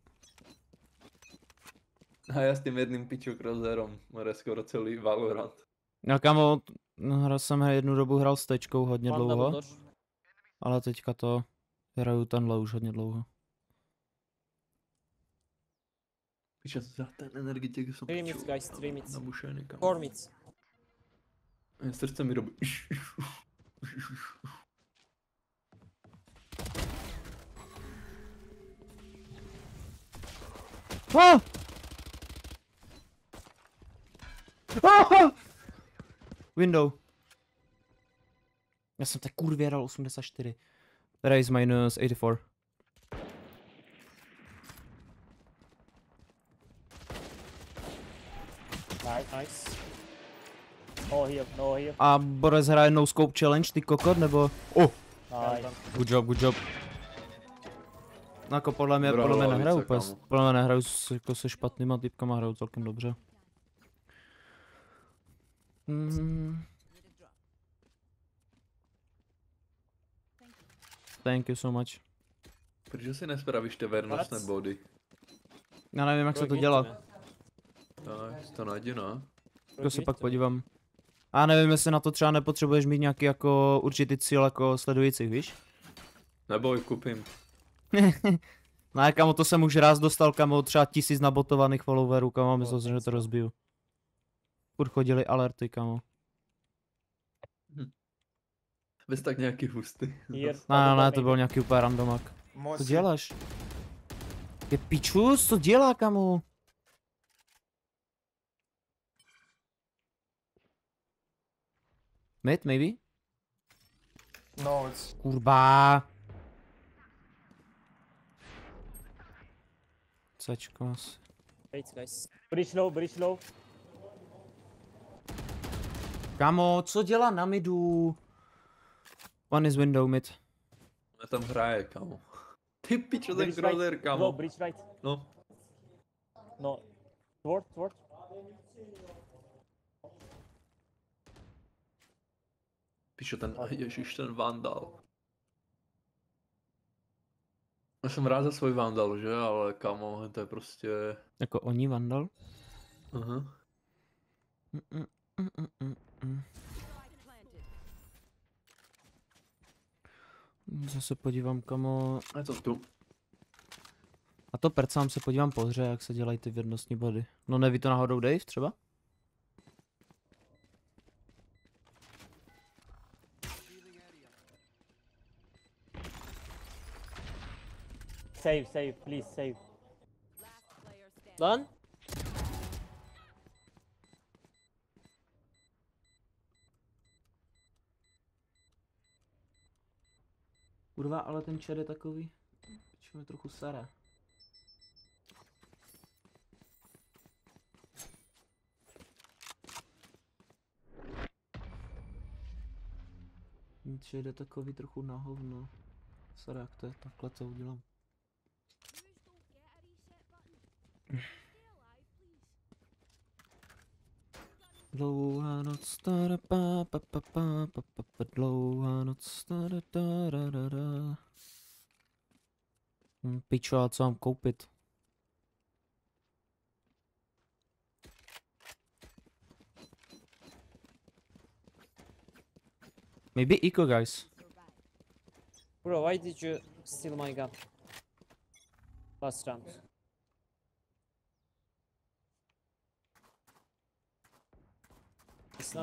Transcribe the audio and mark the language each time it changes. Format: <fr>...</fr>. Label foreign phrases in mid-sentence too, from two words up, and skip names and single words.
<cs>A já s tím jedným pičo Crosshairem, more skoro celý Valorant. No kámo, jsem jednu dobu hrál s tečkou hodně dlouho. Ale teďka to hraju tenhle už hodně dlouho. Pičo, za ten energetik jsem</cs> <en>Stream it, guys, stream it.</en> <cs>nabušený, kámo. Formits. Srdce mi robí. Ah! Ah! Window. Já jsem tak kurvě hrál 84.</cs> <en>Raise minus 84. Nice. No here, no here.</en> <cs>A Borec hraje</cs> <en>no scope challenge,</en> <cs>ty kokot, nebo? Oh!</cs> <en>Nice. Good job, good job.</en> <cs>No jako podle mě nehraju úplně, podle mě nehraju jako se špatnýma typkama, hraju celkem dobře.</cs> <en>Thank you so much.</en> <cs>Proč si nespravíš ty vernostné</cs> <en>What?</en> <cs>body? Já nevím, jak</cs> <en>Bro,</en> <cs>se to</cs> <en>give it</en> <cs>dělá.</cs> <en>to me.</en> <cs>Tak, to najdi, no.</cs> <en>Bro,</en> <cs>To se</cs> <en>give it</en> <cs>pak</cs> <en>to me.</en> <cs>podívám. A nevím, jestli na to třeba nepotřebuješ mít nějaký jako určitý cíl jako sledujících, víš? Neboj, kupím. No kamo, to jsem už raz dostal, kamo, třeba 1000 nabotovaných followerů, kamo, myslel jsem, že to rozbiju. Furt chodili alerty, kamo. Bez tak nějaký hustý.</cs> <en>Here.</en> <cs>Ne, to byl nějaký úplně randomak. Co děláš? Je pičus, co dělá, kamo?</cs> <en>Mid, maybe? No, it's</en> <cs>Kurba. Cčko asi.</cs> <en>Wait, guys. Bridge low, bridge low.</en> <cs>Kamo, co dělá na midu?</cs> <en>One is window mid.</en> <cs>A tam hraje, kamo. Ty pičo, ten</cs> <en>Bridge</en> <cs>crosshair,</cs> <en>right.</en> <cs>kamo.</cs> <en>Bro, bridge right. No, No. Sword.</en> <cs>pičo, ježiš, ten vandal. Já jsem rád za svůj vandal, že? Ale kamo, to je prostě... Jako oni vandal? Aha. Zase podívám, kamo. Je to tu. A to percám se podívám po hře, jak se dělají ty věrnostní body. No neví to náhodou Dave třeba?</cs> <en>Save, please save. Done?</en> <cs>Kurva, ale ten chat je takový, že mi trochu sere. Ten chat je takový trochu na hovno. Sere, jak to je, takhle to udělám. Dlouhá noc, stara pa pa pa pa pa pa pa, dlouhá noc, stara da da da da. Pičo, a co mám koupit?</cs> <en>Maybe eco, guys. Bro, why did you steal my gun? Last round. It's not A.</en>